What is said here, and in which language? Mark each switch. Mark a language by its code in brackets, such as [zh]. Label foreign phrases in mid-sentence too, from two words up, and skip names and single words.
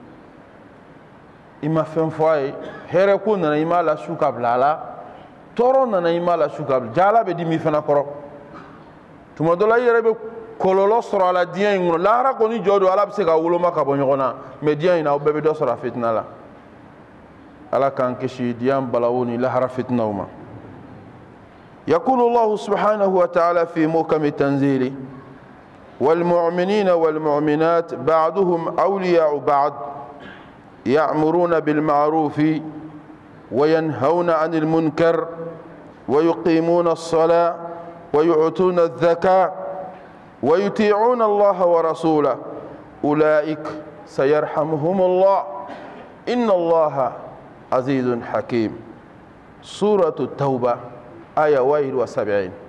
[bm] i ma fɛn fɔ a ye hɛrɛ ko nana i m'a lasu ka bila a la tɔɔrɔ nana i m'a lasu ka bila ja ala bɛ dimi fana kɔrɔ tuma dɔ la i yɛrɛ bɛ kɔlɔlɔ sɔrɔ a la diɲɛ in kɔnɔ lahara kɔni jɔ don ala bɛ se ka woloma ka bɔ ɲɔgɔn na mɛ diɲɛ in na aw bɛɛ bɛ dɔ sɔrɔ a fitina la ala k'an kisi diɲɛ balawu ni lahara fitinaw [ar] ma يقول الله سبحانه وتعالى في محكم تنزيله والمؤمنين والمؤمنات بعضهم أولياء بعض يأمرون بالمعروف وينهون عن المنكر ويقيمون الصلاة ويؤتون الزكاة ويطيعون الله ورسوله أولئك سيرحمهم الله إن الله عزيز حكيم سورة التوبة آية 71